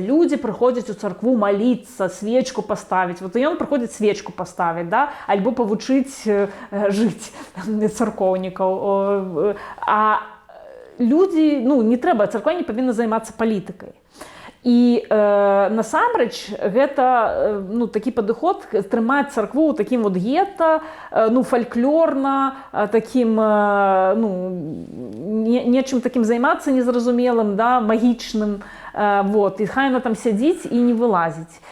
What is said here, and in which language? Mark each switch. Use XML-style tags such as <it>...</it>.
<ru>Люди приходят у церкву молиться, свечку поставить. Вот и он приходит свечку поставить, да,</ru> <be>альбо повучить</be> <ru>жить церковников.</ru> <be>А люди, ну, не треба, церква не повинна займаться політикой. І насамрэч гэта ну, такі падыход трымаць царкву ў такім вот гета, ну, фальклорна, такім ну, нечым такім займацца незразумелым, да, магічным. Вот, і хай она там сядзіць і не вылазіць.</be>